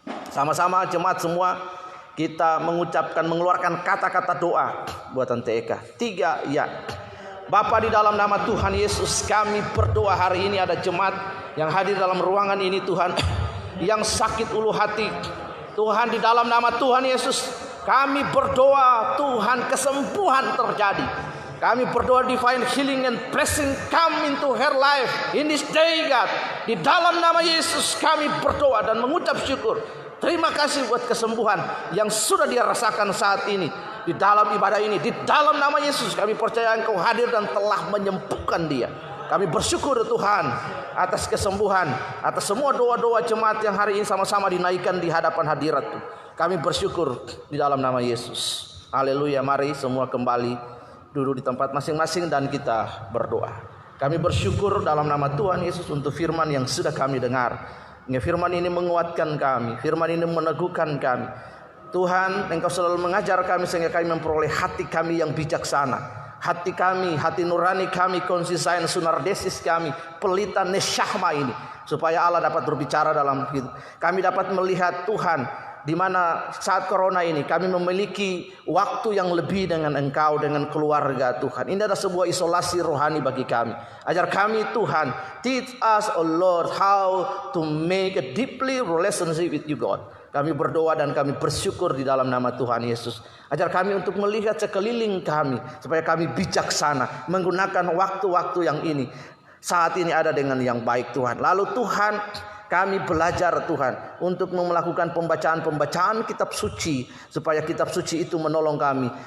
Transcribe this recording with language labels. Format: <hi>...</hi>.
<id>Sama-sama jemaat semua kita mengeluarkan kata-kata doa buat Tanteka. 3 ya. Bapa, di dalam nama Tuhan Yesus kami berdoa hari ini ada jemaat yang hadir dalam ruangan ini Tuhan, yang sakit ulu hati. Tuhan, di dalam nama Tuhan Yesus kami berdoa Tuhan kesembuhan terjadi. Kami berdoa</id> <en>divine healing and blessing come into her life in this day God.</en> <id>Di dalam nama Yesus kami berdoa dan mengucap syukur. Terima kasih buat kesembuhan yang sudah dia rasakan saat ini. Di dalam ibadah ini, di dalam nama Yesus kami percaya Engkau hadir dan telah menyembuhkan dia. Kami bersyukur Tuhan atas kesembuhan, atas semua doa-doa jemaat yang hari ini sama-sama dinaikkan di hadapan hadirat. Kami bersyukur di dalam nama Yesus. Haleluya. Mari semua kembali duduk di tempat masing-masing dan kita berdoa. Kami bersyukur dalam nama Tuhan Yesus untuk firman yang sudah kami dengar. Firman ini menguatkan kami, firman ini meneguhkan kami. Tuhan, Engkau selalu mengajar kami sehingga kami memperoleh hati kami yang bijaksana. Hati kami, hati nurani kami, konsisain sunardesis kami, pelita nesyahma ini, supaya Allah dapat berbicara dalam hidup. Kami dapat melihat Tuhan, di mana saat corona ini kami memiliki waktu yang lebih dengan Engkau, dengan keluarga Tuhan. Ini adalah sebuah isolasi rohani bagi kami. Ajar kami Tuhan,</id> <en>teach us, oh Lord, how to make a deeply relationship with you God.</en> <id>Kami berdoa dan kami bersyukur di dalam nama Tuhan Yesus. Ajar kami untuk melihat sekeliling kami, supaya kami bijaksana menggunakan waktu-waktu yang ini. Saat ini ada dengan yang baik Tuhan. Lalu Tuhan, kami belajar Tuhan untuk melakukan pembacaan kitab suci, supaya kitab suci itu menolong kami.</id>